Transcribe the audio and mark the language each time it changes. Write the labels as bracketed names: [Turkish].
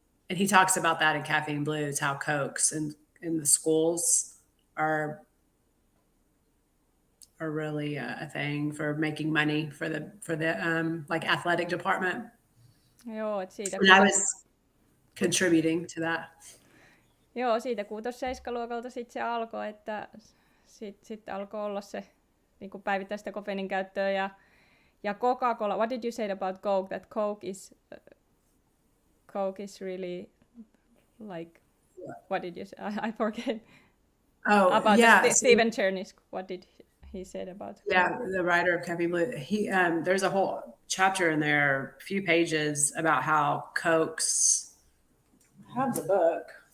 [English] And he talks about that in Caffeine Blues, how Cokes in the schools are really a thing for making money for the like athletic department. [Finnish] Joo, siitä [English] and I was contributing to that. [Finnish] Joo, siitä 6-7-luokalta sitten se alkoi, että sitten alkoi olla se niin kuin päivittäistä kofeiinin käyttöä ja Coca-Cola. [English] What did you say about Coke? That Coke is really like, what did you say? I forget. Oh, about Stephen Chernisk. What did he said about Coke? Yeah, the writer of Caffeine Blue. He there's a whole chapter in there, a few pages about how Cokes. I have the book.